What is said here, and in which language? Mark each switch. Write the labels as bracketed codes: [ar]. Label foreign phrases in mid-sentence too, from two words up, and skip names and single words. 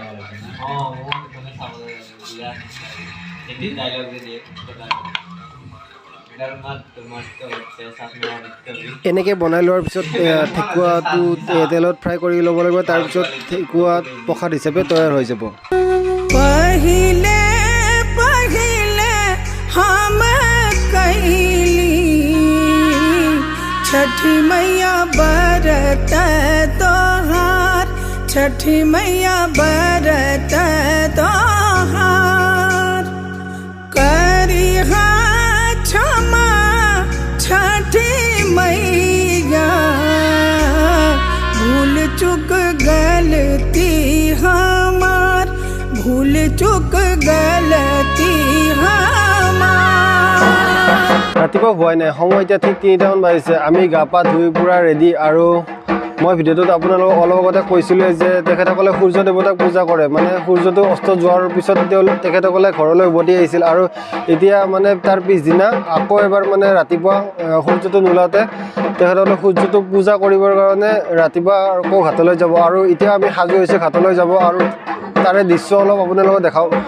[as] এনেকৈ বনাই লোৱাৰ পিছত ঠেকুৱাটো তেলত ফ্ৰাই কৰি ল'ব লাগিব তাৰ পিছত ঠেকুৱা প্ৰসাদ হিচাপে তৈয়াৰ হৈ যাব [bho] पहिले पहिले हम कैली छठी मैया बरत तोहार छठी मैया बरत तोहार करी क्षमा छठी मैया भूल चुक गलती हमार भूल चुक गलती हमार [as] ৰাতিপুৱা হোৱাই নাই সময় এতিয়া ঠিক 3টা মান বাজিছে আমি গা পা ধুই পুৰা ৰেডি আৰু মই ভিডিওটোত আপোনালোকক অলপ আগতে কৈছিলোঁ যে তেখেতসকলে সূৰ্য দেৱতাক পূজা কৰে মানে সূৰ্যটো অস্ত যোৱাৰ পিছত তেখেতসকলে ঘৰলৈ উভতি আহিছিল আৰু এতিয়া মানে তাৰ পিছদিনা আকৌ এবাৰ মানে ৰাতিপুৱা সূৰ্যটো নোলাওঁতে তেখেতসকলে সূৰ্যটোক পূজা কৰিবৰ কাৰণে ৰাতিপুৱা আকৌ ঘাটলৈ যাব আৰু এতিয়া আমি সাজু হৈছে ঘাটলৈ যাব আৰু তাৰে দৃশ্য অলপ আপোনালোকক দেখাওঁ